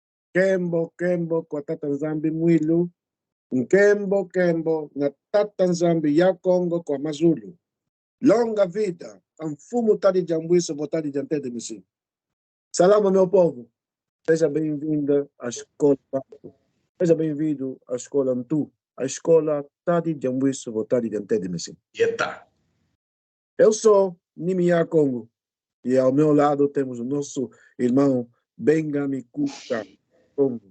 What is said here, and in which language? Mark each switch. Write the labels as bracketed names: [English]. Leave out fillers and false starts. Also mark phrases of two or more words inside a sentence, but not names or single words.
[Kongo] Kembo, Kembo, kwa tata Nzambi Mwilu. Nkembo, Kembo, na tata Nzambi ya Congo kwa Mazulu. [Portuguese] Longa vida, Mfumo Tadi Jambuíso, Botadi Jantede Misi. Salama, meu povo. Seja bem-vinda à escola. Seja bem-vindo à escola Mtu, a escola Tadi Jambuíso, Botadi Jantede Misi. Eita. Eu sou Nimia Congo e ao meu lado temos o nosso irmão Bengami Kuka Congo.